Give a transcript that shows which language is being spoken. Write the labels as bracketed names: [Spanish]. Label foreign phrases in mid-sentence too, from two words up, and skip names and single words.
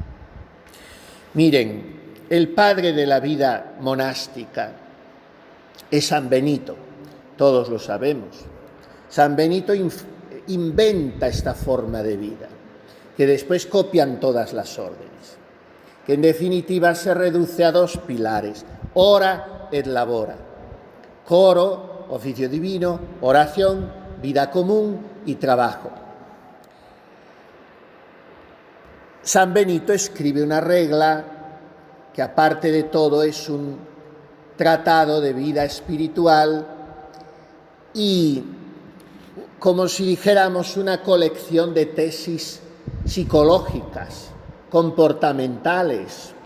[Spanish] Miren, el padre de la vida monástica es San Benito, todos lo sabemos. San Benito inventa esta forma de vida, que después copian todas las órdenes, que en definitiva se reduce a 2 pilares: [Latin] ora et labora. [Spanish] coro, oficio divino, oración, vida común y trabajo. San Benito escribe una regla que, aparte de todo, es un tratado de vida espiritual y, como si dijéramos, una colección de tesis psicológicas, comportamentales.